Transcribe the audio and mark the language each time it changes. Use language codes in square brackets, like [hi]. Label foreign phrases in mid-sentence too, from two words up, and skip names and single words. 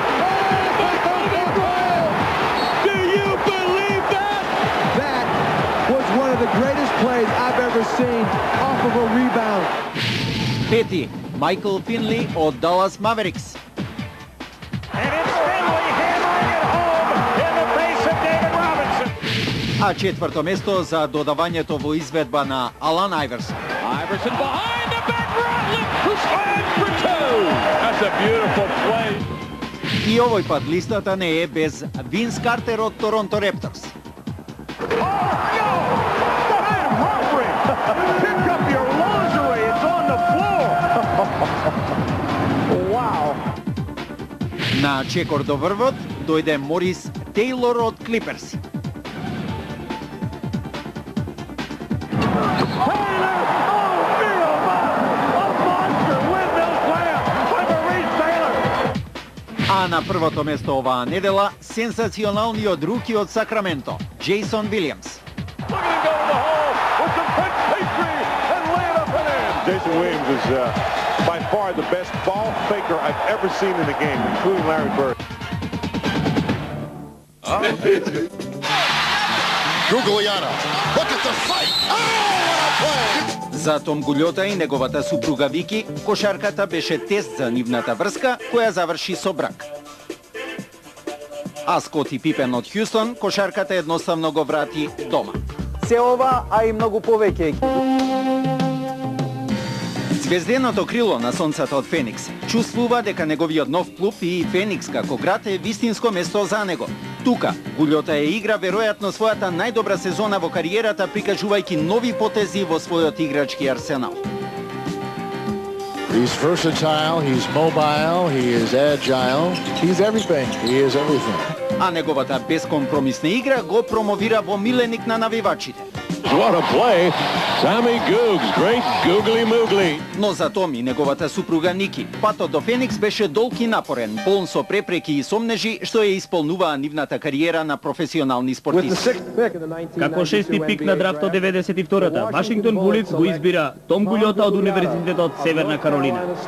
[en] Kobe Bryant! Do you believe that? That was one of the greatest plays I've ever seen off of a rebound. [mk] Пети, Майкл Финли од Даллас Маверикс. [en] And it's Finley hammering it home in the face of David Robinson. [mk] А четврто место за додавањето во изведба на Алан Айверсон. [en] Iverson behind the back, Rodley, who slams for 2. That's a beautiful play. [mk] И овој пат листата не е без Винс Картер од Торонто Репторс. [en] Oh, no! Fred Humphrey! Pick up your lingerie, it's on the floor! Wow! [mk] На чекор до врвот дојде Морис Тейлор од Клиперс. А на првото место оваа недела сенсационалниот руки од Сакраменто, Джейсон Вилијамс. [en] Jason Williams is by far the best ball faker I've ever seen in the game, including Larry Bird. Guglielmo, look at the fight! Oh, what a play! [mk] За Том Гулјота и неговата супруга Вики, кошарката беше тест за нивната врска, која заврши со брак. А Скоти Пипен од Хјустон, кошарката едноставно го врати дома. Се ова, а и многу повеќе. Звезденото крило на сонцата од Феникс чувствува дека неговиот нов клуб и Феникс како град е вистинско место за него. Тука, Гулјота игра веројатно својата најдобра сезона во кариерата, прикажувајќи нови потези во својот играчки арсенал. [en] He's versatile, he's mobile, he is agile, he's everything. He is everything. [mk] А неговата бескомпромисна игра го промовира во миленик на навивачите. [en] What a play. Sammy Googs, great googly moogly. [mk] Но за Том и неговата супруга Ники, патот до Феникс беше долг и напорен, полн со препреки и сомнежи што ја исполнуваа нивната кариера на професионални спортисти. Како шести пик на драфтот 92-та, Вашингтон Булитс го избира Том Гулјота од Универзитетот Северна Каролина.